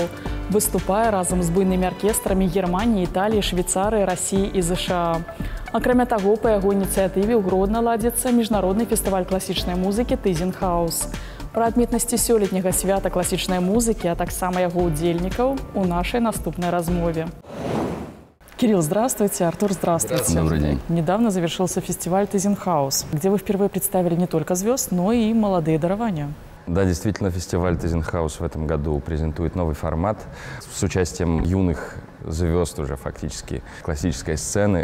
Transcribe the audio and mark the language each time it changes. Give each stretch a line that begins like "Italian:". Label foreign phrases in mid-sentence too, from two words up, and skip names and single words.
Belarusian: Выступае разам з буйнымі аркестрамі Германіі, Італіі, Швейцарыі, Расіі і ЗША. Акрамя таго, па яго ініцыятыве ў Гродна ладзіцца міжнародны фестываль класічнай музыкі «Тызенхаус». Пра адметнасці сёлетняга свята класічнай музыкі, а таксама яго удзельнікаў у нашай наступнай размове.
Russian: Кирилл, здравствуйте. Артур, здравствуйте. Добрый день. Недавно завершился фестиваль «Тызенхаус», где вы впервые представили не только звезд, но и молодые дарования. Да, действительно, фестиваль «Тызенхаус» в этом году презентует новый формат с участием юных звезд уже фактически классической сцены.